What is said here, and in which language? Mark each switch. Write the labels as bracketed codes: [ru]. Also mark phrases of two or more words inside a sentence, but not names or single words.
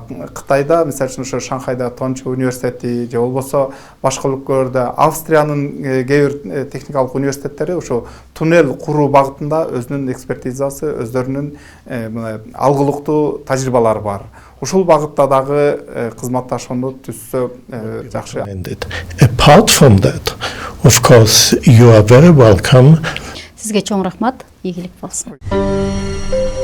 [ky] Кытайда, мисалы үчүн ошо Шанхайда Тончу университети же болбосо башка өлкөлөрдө Австриянын кээ бир техникалык университеттери ошо туннел куруу багытында өзүнүн экспертизасы, өздөрүнүн алгылыктуу тажрыйбалары бар. Ушул багытта дагы кызматташууну түзсө жакшы. [en] Apart from that, of course, you are very welcome. [ky] Сизге чоң рахмат, ийгилик болсун.